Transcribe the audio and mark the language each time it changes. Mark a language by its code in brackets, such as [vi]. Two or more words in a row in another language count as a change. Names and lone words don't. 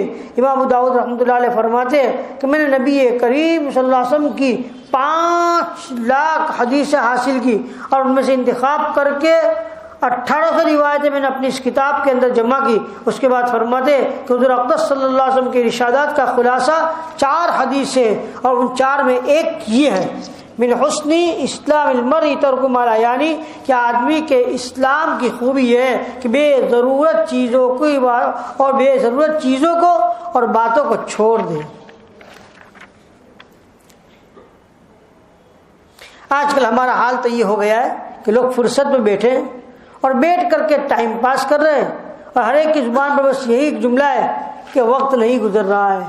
[ur] امام ابو داؤد رحمۃ اللہ علیہ فرماتے ہیں کہ میں نے نبی کریم صلی اللہ علیہ وسلم کی 5 لاکھ حدیثیں حاصل کی، اور ان میں سے انتخاب کر کے 1800 روایتیں میں نے اپنی اس کتاب کے اندر جمع کی۔ اس کے بعد فرماتے کہ حضور اقدس صلی اللہ علیہ وسلم کے ارشادات کا خلاصہ 4 حدیث ہے، اور ان 4 میں ایک یہ ہے [ar] من حسن اسلام المرء ترک ما لا یعنی، [ur] کہ آدمی کے اسلام کی خوبی یہ ہے کہ بے ضرورت چیزوں کو اور باتوں کو چھوڑ دے۔ آج کل ہمارا حال تو یہ ہو گیا ہے کہ لوگ فرصت میں بیٹھے ہیں اور بیٹھ کر کے [en] time pass [ur] کر رہے ہیں، اور ہر ایک کی زبان پر بس یہی جملہ ہے کہ وقت نہیں گزر رہا ہے۔